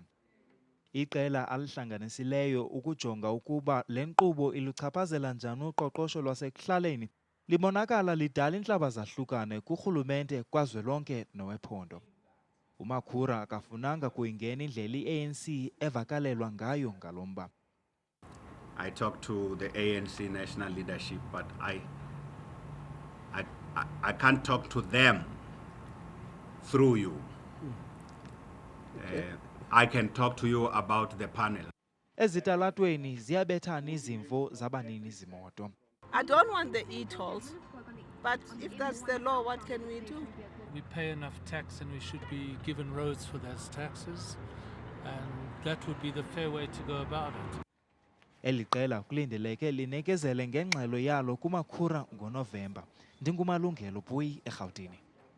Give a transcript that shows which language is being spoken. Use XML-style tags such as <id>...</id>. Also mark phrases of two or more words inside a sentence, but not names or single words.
<xh>Iqela alihlanganisileyo ukujonga ukuba le nkqubo iluchaphazela njani uqoqosho lwasekuhlaleni libonakala lidala intlaba zahlukane kurhulumente kazwelonke nowephondo. UMakhura akafunanga kuyingena indlela i-ANC evakalelwa ngayo ngalo mba.</xh> <en>I talked to the ANC national leadership, but I can't talk to them through you. I can talk to you about the panel.</en> <xh>Ezitalatweni ziyabethana izimvo zabanini zimoto.</xh> <en>I don't want the e-tolls, but if that's the law, what can we do? We pay enough tax and we should be given roads for those taxes, and that would be the fair way to go about it.</en> <xh>Eli qela kulindeleke linekezele ngengxelo yalo kuMakhura ngoNovemba. NdinguMalungelo Puyi, eRhawutini.</xh>